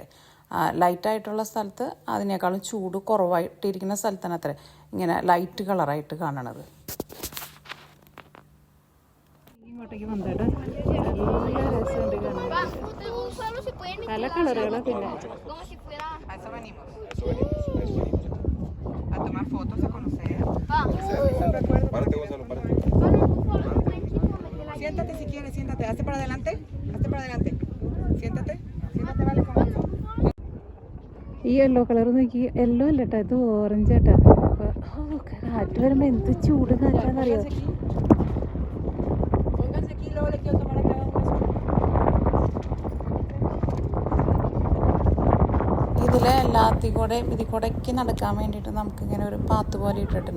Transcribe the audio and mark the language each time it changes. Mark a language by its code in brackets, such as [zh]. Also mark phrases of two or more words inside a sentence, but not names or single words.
[ml] ലൈറ്റായിട്ടുള്ള സ്ഥലത്ത് അതിനേക്കാളും ചൂട് കുറവായിട്ടിരിക്കുന്ന സ്ഥലത്താണ് അത്ര ഇങ്ങനെ ലൈറ്റ് കളറായിട്ട് കാണണത്. ഇങ്ങോട്ടേക്ക് വന്നിട്ട് നല്ല രസമുണ്ട് കാണാൻ. പല കളറുകളും. പിന്നെ [es] Siéntate si quieres, siéntate. Hazte para adelante, siéntate, vale con eso. [ml] ഈ [en] yellow colour [ml] നോക്കി, യെല്ലോ അല്ല കേട്ടോ, ഇത് ഓറഞ്ച് ആട്ടാ. കാറ്റ് വരുമ്പോൾ എന്ത് ചൂട് കാറ്റാന്നറിയോ. ഇതിൽ കൂടെയൊക്കെ നടക്കാൻ വേണ്ടിയിട്ട് നമുക്കിങ്ങനെ ഒരു പാത്ത് പോലെ ഇട്ടിട്ടുണ്ട്.